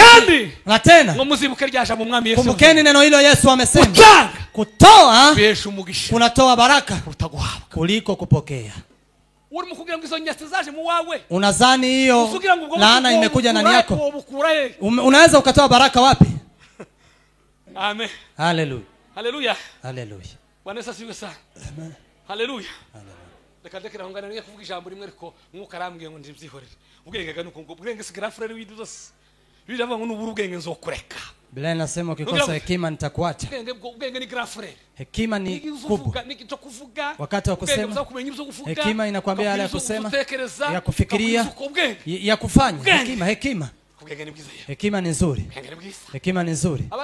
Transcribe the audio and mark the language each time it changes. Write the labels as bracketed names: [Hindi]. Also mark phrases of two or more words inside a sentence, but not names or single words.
[Swahili] Na tena kumbukeni neno hilo Yesu amesema kutoa kunatoa baraka kuliko kupokea. Unadhani hiyo laana imekuja ndani yako? Unaweza ukatoa baraka wapi? Amen. Haleluya. Haleluya. Haleluya. Bwana Yesu asifiwe sana. Amen. Haleluya. [Rundi] Ndakadekera hongana niye kuvuga ijambo rimwe ariko mwuka arambwiye ngo ndibyihorere. Ubwenge ga nuko ubwenge sigara frere widose. Biravuga ngo nubura ubwenge nzokureka. [Swahili] Biblia inasema ukikosa hekima nitakuacha. [Rundi] Ubwenge ni [French] grand frere. [Swahili] Hekima ni kubwa. Wakati wa kusema hekima inakwambia yale ya kusema, ya kufikiria, ya kufanya. Hekima. Hekima ni nzuri. Hekima ni nzuri.